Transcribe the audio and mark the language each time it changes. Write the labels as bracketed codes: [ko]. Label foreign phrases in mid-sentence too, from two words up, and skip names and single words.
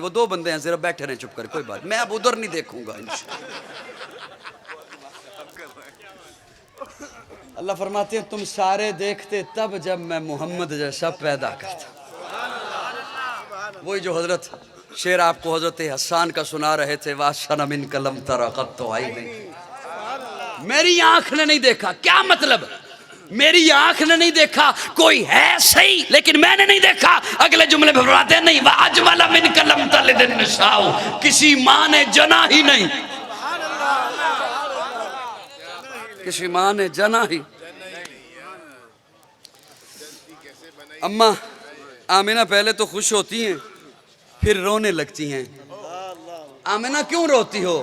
[ur] وہ دو بندے ہیں, ذرا بیٹھے رہیں چپ کر, کوئی بات. میں اب ادھر نہیں دیکھوں گا انشاءاللہ. اللہ فرماتے ہیں تم سارے دیکھتے تب جب میں محمد جیسا پیدا کرتا. وہی جو حضرت شعر آپ کو حضرت حسان کا سنا رہے تھے, واشن من کلم ترقت تو آئی نہیں. میری آنکھ نے نہیں دیکھا. کیا مطلب؟ میری آنکھ نے نہیں دیکھا, کوئی ہے صحیح لیکن میں نے نہیں دیکھا. اگلے جملے میں فرماتے ہیں نہیں [ar] وَأَجْمَلَ مِنْ كَلَمْ تَلِدِ النِّسَاءُ, [ur] کسی ماں نے جنا ہی نہیں, کسی ماں نے جنا ہی. اماں آمنہ پہلے تو خوش ہوتی ہیں پھر رونے لگتی ہیں. آمنہ کیوں روتی ہو؟